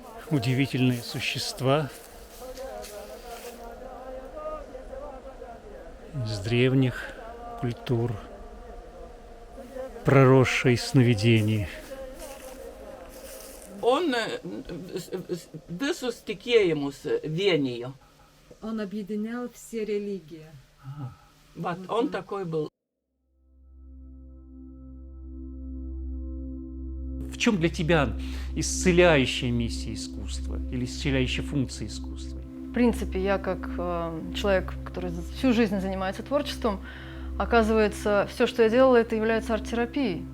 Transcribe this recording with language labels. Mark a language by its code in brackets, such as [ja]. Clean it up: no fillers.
[ru] Удивительные существа из древних культур, проросшие сновидений. [lt] Он visus tikėjimus vienijo. [ru] Он объединял все религии. Вот он такой был. В чем для тебя исцеляющая миссия искусства или исцеляющая функция искусства? В принципе, я как человек, который всю жизнь занимается творчеством, оказывается, все, что я делала, это является арт-терапией.